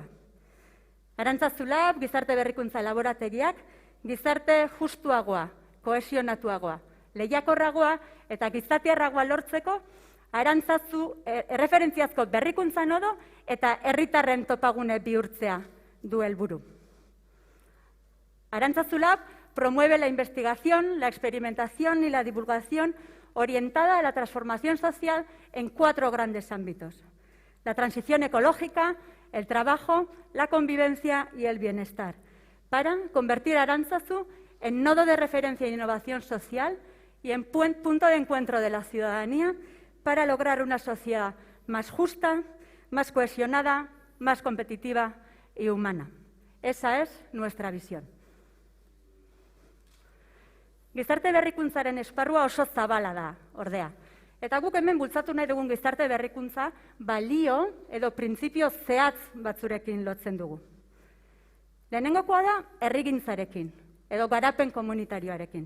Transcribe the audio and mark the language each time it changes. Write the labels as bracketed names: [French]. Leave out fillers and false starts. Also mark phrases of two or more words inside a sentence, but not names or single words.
[Basque] Arantzazu Lab, gizarte berrikuntza laborategiak, gizarte justuagoa, kohesionatuagoa, lehiakorragoa eta gizatiarragoa lortzeko Arantzazu erreferentziazko berrikuntza nodo eta herritarren topagune bihurtzea du helburu. [Spanish] Arantzazu Lab promueve la investigación, la experimentación y la divulgación orientada a la transformación social en 4 grandes ámbitos: la transición ecológica, el trabajo, la convivencia y el bienestar, para convertir a Arantzazu en nodo de referencia e innovación social y en punto de encuentro de la ciudadanía para lograr una sociedad más justa, más cohesionada, más competitiva y humana. Esa es nuestra visión. [Basque] Gizarte berrikuntzaren esparrua oso zabala da, ordea. Eta guk hemen bultzatu nahi dugun gizarte berrikuntza balio edo printzipio zehatz batzurekin lotzen dugu. Lehenengokoa da herrigintzarekin edo garapen komunitarioarekin.